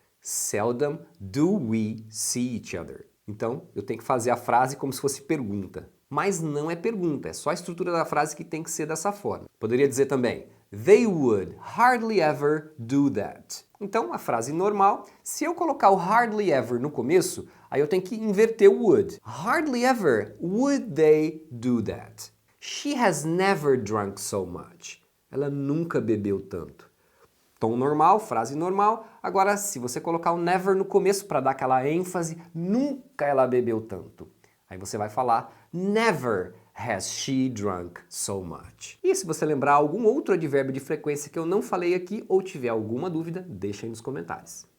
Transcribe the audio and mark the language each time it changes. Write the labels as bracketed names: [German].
[English] Seldom do we see each other. [Portuguese] Então, eu tenho que fazer a frase como se fosse pergunta. Mas não é pergunta, é só a estrutura da frase que tem que ser dessa forma. Poderia dizer também [English] They would hardly ever do that. [Portuguese] Então, a frase normal, se eu colocar o hardly ever no começo, aí eu tenho que inverter o would. [English] Hardly ever would they do that. She has never drunk so much. [Portuguese] Ela nunca bebeu tanto. Tom normal, frase normal. Agora, se você colocar o never no começo para dar aquela ênfase, nunca ela bebeu tanto. Aí você vai falar [English] Never has she drunk so much. [Portuguese] E se você lembrar algum outro advérbio de frequência que eu não falei aqui ou tiver alguma dúvida, deixa aí nos comentários.